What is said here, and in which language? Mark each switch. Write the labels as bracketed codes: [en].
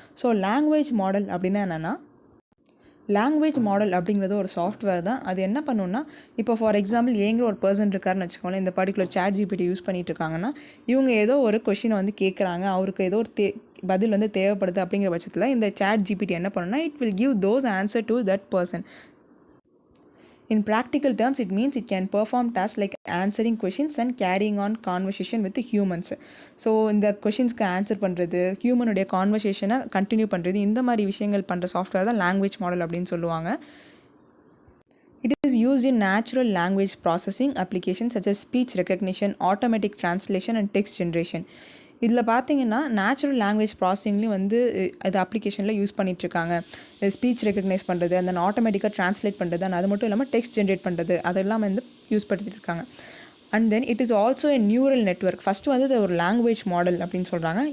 [ta] So language model அப்படின்னா என்னென்னா, language model அப்படிங்கிறது ஒரு சாஃப்ட்வேர் தான். அது என்ன பண்ணுன்னா, இப்போ ஃபார் எக்ஸாம்பிள் ஏங்கிற ஒரு பர்சன் இருக்காருன்னு வச்சுக்கோங்களேன், இந்த பர்டிகுலர் சாட் ஜிபிடி யூஸ் பண்ணிட்டு இருக்காங்கன்னா, இவங்க ஏதோ ஒரு கொஷினை வந்து கேட்குறாங்க, அவருக்கு ஏதோ ஒரு பதில் வந்து தேவைப்படுது அப்படிங்கிற பட்சத்தில் இந்த சாட் ஜிபிடி என்ன பண்ணுன்னா, [en] It will give those answer to that person. In practical terms, it means it can perform tasks like answering questions and carrying on conversation with humans. [ta] So இந்த கொஷின்ஸ்க்கு ஆன்சர் பண்ணுறது, ஹியூமனுடைய கான்வர்சேஷனை கண்டினியூ பண்ணுறது, இந்த மாதிரி விஷயங்கள் பண்ணுற software தான் லாங்குவேஜ் மாடல் அப்படின்னு சொல்லுவாங்க. [en] It is used in natural language processing applications such as speech recognition, automatic translation and text generation. [ta] இதில் பார்த்தீங்கன்னா நேச்சுரல் லாங்குவேஜ் ப்ராசஸிங்லேயும் வந்து அது அப்ளிகேஷனில் யூஸ் பண்ணிகிட்ருக்காங்க. ஸ்பீச் ரெக்கக்னைஸ் பண்ணுறது, அந்த ஆட்டோமேட்டிக்காக ட்ரான்ஸ்லேட் பண்ணுறது, அண்ட் அது மட்டும் இல்லாமல் டெக்ஸ்ட் ஜென்ரேட் பண்ணுறது, அதெல்லாம் வந்து யூஸ் பண்ணிட்டு இருக்காங்க. [en] And then it is also a neural network. [ta] First வந்து இது ஒரு லாங்குவேஜ் மாடல் அப்படின்னு சொல்கிறாங்க.